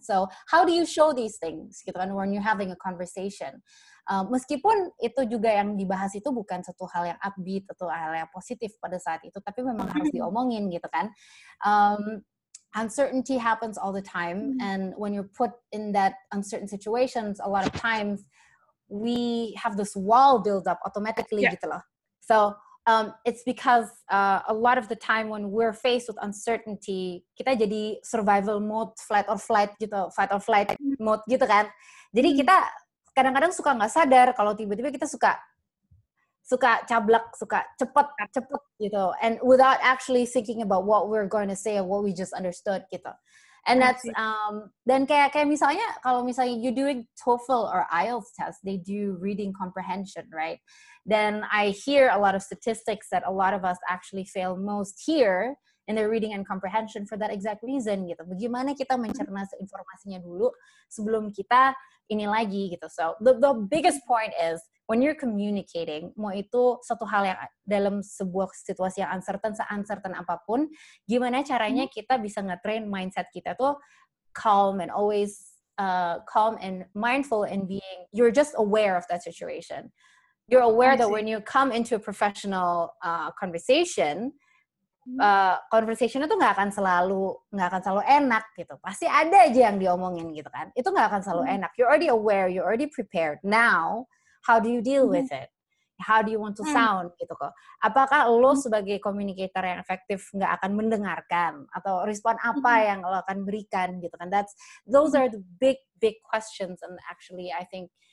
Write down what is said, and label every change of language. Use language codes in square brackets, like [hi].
[en] So how do you show these things gitu kan when you're having a conversation, [id] meskipun itu juga yang dibahas itu bukan satu hal yang upbeat atau hal yang positif pada saat itu, tapi memang harus diomongin gitu kan. [en] Uncertainty happens all the time, and when you're put in that uncertain situations, a lot of times we have this wall build up automatically [id] gitu loh. [en] So it's because a lot of the time when we're faced with uncertainty, [id] kita jadi [en] survival mode, fight or flight mode [id] gitu kan. Jadi kita kadang-kadang suka nggak sadar kalau tiba-tiba kita suka cablak, suka cepet gitu, [en] and without actually thinking about what we're going to say or what we just understood [id] gitu. [en] And that's [id] dan kayak misalnya kalau misalnya [en] you doing TOEFL or IELTS test, they do reading comprehension, right? Then I hear a lot of statistics that a lot of us actually fail most here in their reading and comprehension for that exact reason gitu. [id] Bagaimana kita mencerna informasinya dulu sebelum kita ini lagi gitu. [en] So the biggest point is when you're communicating, [id] mau itu satu hal yang dalam sebuah situasi yang uncertain apapun, gimana caranya kita bisa nge-train mindset kita tuh [en] calm and always calm and mindful and being, you're just aware of that situation. You're aware that when you come into a professional conversation, conversation [id] itu nggak akan selalu enak gitu. Pasti ada aja yang diomongin gitu kan. Itu nggak akan selalu enak. [en] You're already aware, you're already prepared. Now, how do you deal with it? How do you want to sound [id] gitu kok? Apakah lo sebagai communicator yang efektif nggak akan mendengarkan atau respon apa yang lo akan berikan gitu kan? [en] Those are the big questions, and actually I think